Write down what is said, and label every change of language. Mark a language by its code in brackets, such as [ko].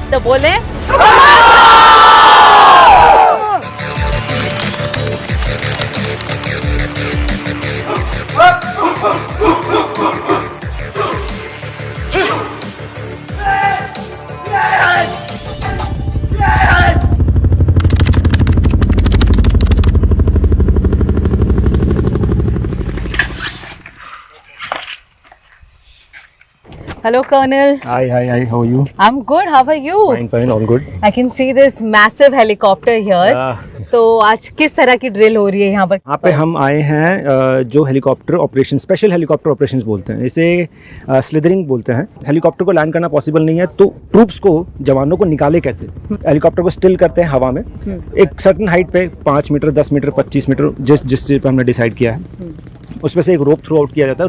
[hi] तो बोले [en] Hello, Colonel. Hi, how are you? I'm good. How are you? Fine, all good. I can see this massive helicopter here. [hi] तो आज किस तरह की ड्रिल हो रही है यहाँ पर? यहाँ पे हम आए हैं जो helicopter operation, special helicopter operations बोलते हैं, इसे स्लिदरिंग बोलते हैं। हेलीकॉप्टर को लैंड करना पॉसिबल नहीं है तो ट्रूप्स को, जवानों को निकाले कैसे? हेलीकॉप्टर को स्टिल करते हैं हवा में एक सर्टन हाइट पे, 5 मीटर, 10 मीटर, 25 मीटर, जिस चीज़ पर हमने डिसाइड किया है उसमें से एक रोप थ्रू आउट किया जाता है।